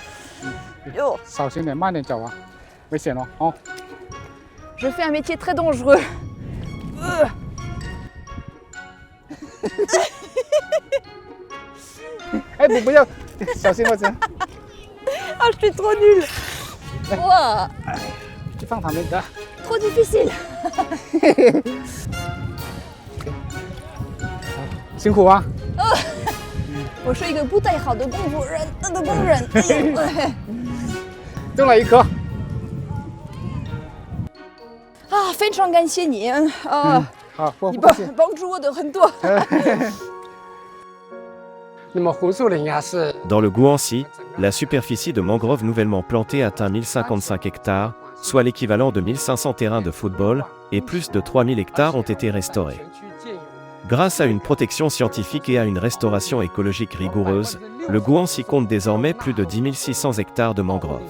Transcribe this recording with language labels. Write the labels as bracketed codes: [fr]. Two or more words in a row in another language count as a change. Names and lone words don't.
[fr] Je fais un métier très dangereux. Ah, je suis trop nulle. Wow. Trop difficile. [zh] 辛苦啊！我是一个不太好的工人。种了一颗。啊，非常感谢你啊！好，你帮助我的很多。 [fr] Dans le Guangxi, la superficie de mangroves nouvellement plantées atteint 1055 hectares, soit l'équivalent de 1500 terrains de football, et plus de 3000 hectares ont été restaurés. Grâce à une protection scientifique et à une restauration écologique rigoureuse, le Guangxi compte désormais plus de 10 600 hectares de mangroves.